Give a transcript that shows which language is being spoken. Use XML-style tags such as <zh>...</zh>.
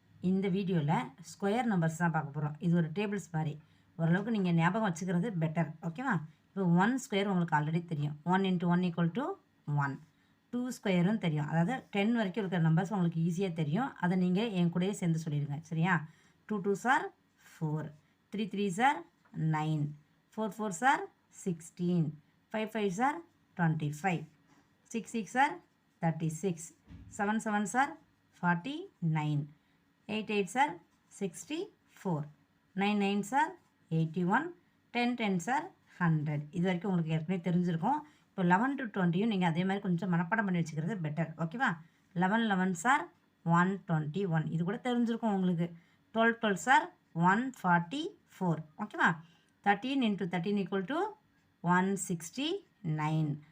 <ta>இந்த வீடியோவில் square numbers தான் பார்க்க போகிறோம். இது ஒரு டேபிள்ஸ் மாதிரி ஓரளவுக்கு நீங்கள் ஞாபகம் வச்சுக்கிறது பெட்டர், ஓகேவா? இப்போ 1 ஸ்கொயர் உங்களுக்கு ஆல்ரெடி தெரியும். 1 × 1 = 1. 2 ஸ்கொயரும் தெரியும். அதாவது 10 வரைக்கும் இருக்கிற நம்பர்ஸ் உங்களுக்கு ஈஸியாக தெரியும். அதை நீங்கள் என் கூடயே சேர்ந்து சொல்லிடுங்க, சரியா?</ta> <en>2 2s are 4, 3 3s are 9, 4 4s are 16, 5 5s are 25, 6 6 are 36, 7 7s are 49, 8 8s are 64, 9 9s are 81, 10 10s are 100.</en> <ta>இது வரைக்கும் உங்களுக்கு ஏற்கனவே தெரிஞ்சிருக்கும். இப்போ 11 to 20யும் நீங்கள் அதே மாதிரி கொஞ்சம் மனப்பாடம் பண்ணி வச்சுக்கிறது பெட்டர், ஓகேவா?</ta> <en>11 11s are 121.</en> <ta>இது கூட தெரிஞ்சிருக்கும் உங்களுக்கு.</ta> <en>12 12s are 144, ஓகேவா? 13 × 13 = 169.</en>